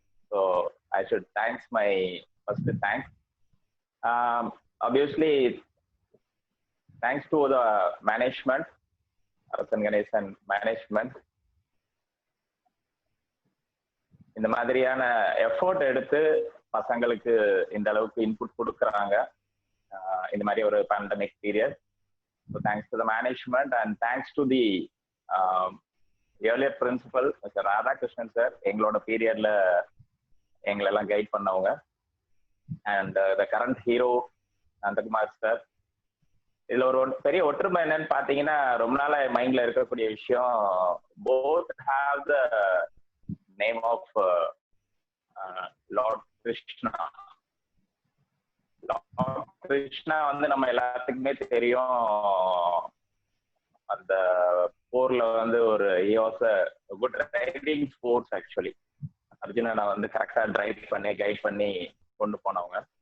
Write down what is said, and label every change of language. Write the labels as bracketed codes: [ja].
[en] So I should thanks my first thanks. Obviously, thanks to the management, Arasan Ganesan management. [ta] இந்த மாதிரியான effort எடுத்து பசங்களுக்கு இந்த அளவுக்கு இன்புட் கொடுக்குறாங்க இந்த மாதிரி ஒரு pandemic period. [en] So thanks to the management and thanks to the earlier principal, Mr. [ta] Radhakrishnan sir, எங்களோட பீரியட்ல எங்களெல்லாம் கைட் பண்ணவங்க. [en] And the current hero, Nandakumar sir. [ta] இதுல ஒரு பெரிய ஒற்றுமை என்னன்னு பாத்தீங்கன்னா, ரொம்ப நாளா மைண்ட்ல இருக்கக்கூடிய விஷயம், [en] both have the name of Lord Krishna. [ta] Lord Krishna வந்து நம்ம எல்லாத்துக்குமே தெரியும், அந்த போர்ல வந்து ஒரு [en] he was a good riding force actually. [ta] அர்ஜுனனை வந்து கரெக்டா டிரைவ் பண்ணி கைட் பண்ணி கொண்டு போனவங்க.